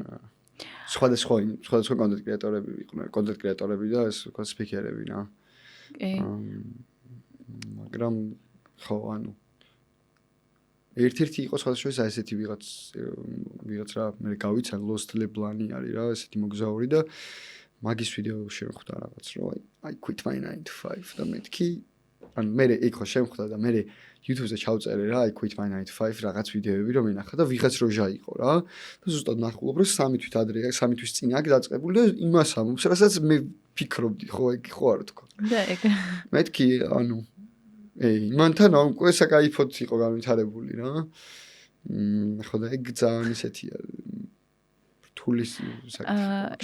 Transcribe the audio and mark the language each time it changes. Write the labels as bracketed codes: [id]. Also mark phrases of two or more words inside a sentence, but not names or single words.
[ka] სხვადასხვა კონტენტ კრეატორები იყვნენ, კონტენტ კრეატორები და ეს ვთქვათ სპიკერები რა. მაგრამ ხო ანუ ერთ-ერთი იყო სხვადასხვა ესეთი ვიღაც რა მე გავიცა Lost Leblani არის რა ესეთი მოგზაური და მაგის ვიდეო შემხვდა რაღაც რომ [en] I quit my 9 to 5 [ka] და მეთქი ან მე ეგ ხო შემხვდა და მე YouTube-ზე ჩავწერე რა [en] I quit my 9 to 5 [ka] რაღაც ვიდეოები რომ ენახა და ვიღაც როჟა იყო რა და ზუსტად ნახულობ რომ 3 თვის ადრე 3 თვის წინ აქ დაწყებული და იმას ამობს რასაც მე ფიქრობდი ხო ეგ ხო არ თქო და ეგ მეთქი ანუ მანთან უკვე საკაიფოდ იყო განვითარებული რა. ხო და ეგ ძალიან ისეთია. რთულის საკითხი.